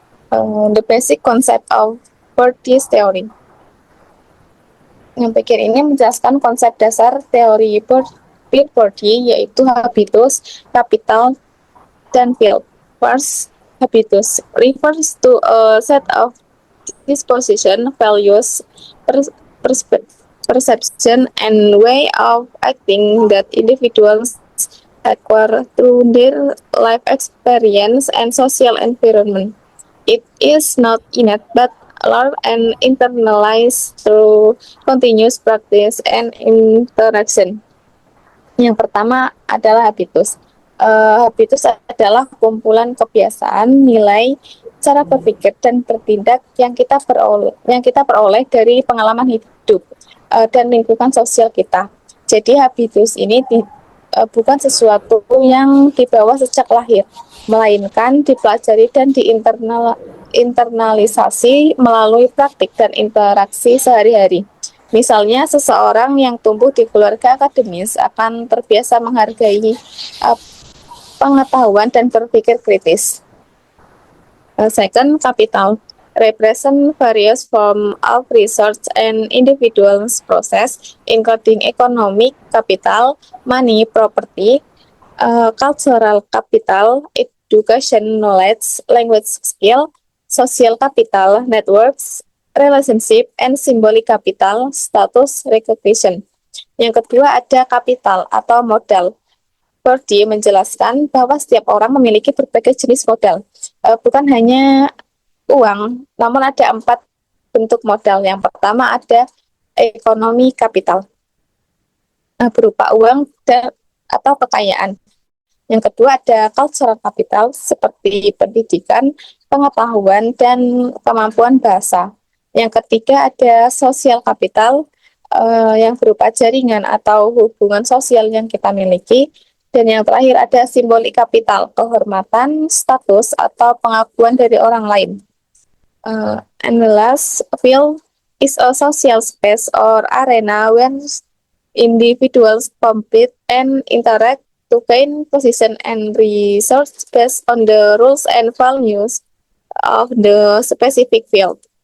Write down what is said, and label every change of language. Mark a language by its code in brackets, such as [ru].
[en] The basic concept of Bourdieu's theory. [id] Yang bagian ini menjelaskan konsep dasar teori Pierre Bourdieu, yaitu habitus, kapital, dan field. [en] First, habitus refers to a set of disposition, values, perception, and way of acting that individuals acquire through their life experience and social environment. It is not innate but learned and internalized through continuous practice and interaction. [id] Yang pertama adalah habitus. Habitus adalah kumpulan kebiasaan, nilai, cara berpikir dan bertindak yang kita peroleh dari pengalaman hidup dan lingkungan sosial kita. Jadi habitus ini bukan sesuatu yang dibawa sejak lahir, melainkan dipelajari dan internalisasi melalui praktik dan interaksi sehari-hari. Misalnya, seseorang yang tumbuh di keluarga akademis akan terbiasa menghargai pengetahuan dan berpikir kritis. [en] Second, capital represent various form of research and individuals process, including economic capital, money, property, cultural capital, education, knowledge, language skill, social capital, networks, relationship, and symbolic capital, status, recognition. [id] Yang kedua ada kapital atau modal. Bourdieu menjelaskan bahwa setiap orang memiliki berbagai jenis modal. Bukan hanya uang, namun ada 4 bentuk modal. Yang pertama ada ekonomi kapital, berupa uang atau kekayaan. Yang kedua ada cultural capital, seperti pendidikan, pengetahuan, dan kemampuan bahasa. Yang ketiga ada social capital, yang berupa jaringan atau hubungan sosial yang kita miliki. Dan yang terakhir ada symbolic capital, kehormatan, status, atau pengakuan dari orang lain. [en] And the last field is a social space or arena where individuals compete and interact to gain position and resource based on the rules and values of the specific field.